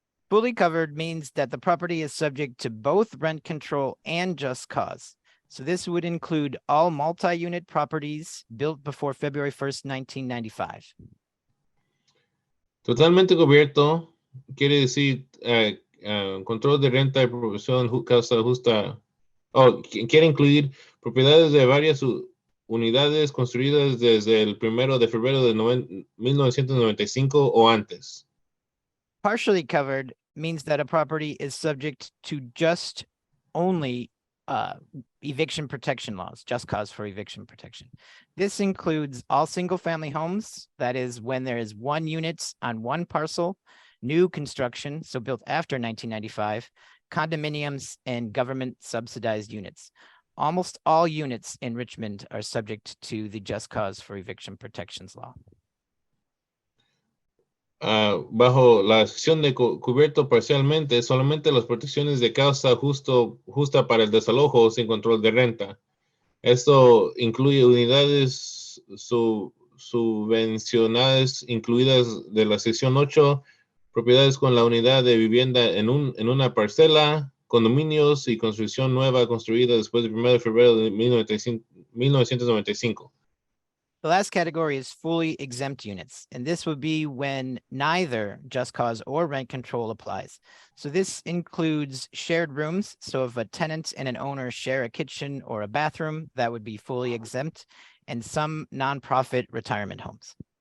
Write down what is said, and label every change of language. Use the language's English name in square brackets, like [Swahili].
[English] Fully covered means that the property is subject to both rent control and just cause. So this would include all multi-unit properties built before February 1st, 1995. [Spanish] Totalmente cubierto quiere decir control de renta y proporción causa justa. Quiere incluir propiedades de varias unidades construidas desde el 1 de febrero de 1995 o antes. [English] Partially covered means that a property is subject to just only eviction protection laws, just cause for eviction protection. This includes all single-family homes, that is when there is 1 unit on 1 parcel, new construction, so built after 1995, condominiums, and government-subsidized units. Almost all units in Richmond are subject to the just cause for eviction protections law. [Spanish] Bajo la sección de cubierto parcialmente, solamente las protecciones de causa justa para el desalojo sin control de renta. Esto incluye unidades subvencionadas incluidas de la sección 8, propiedades con la unidad de vivienda en una parcela, condominios y construcción nueva construida después del 1 de febrero de 1995. [English] The last category is fully exempt units, and this would be when neither just cause or rent control applies. So this includes shared rooms. So if a tenant and an owner share a kitchen or a bathroom, that would be fully exempt, and some nonprofit retirement homes.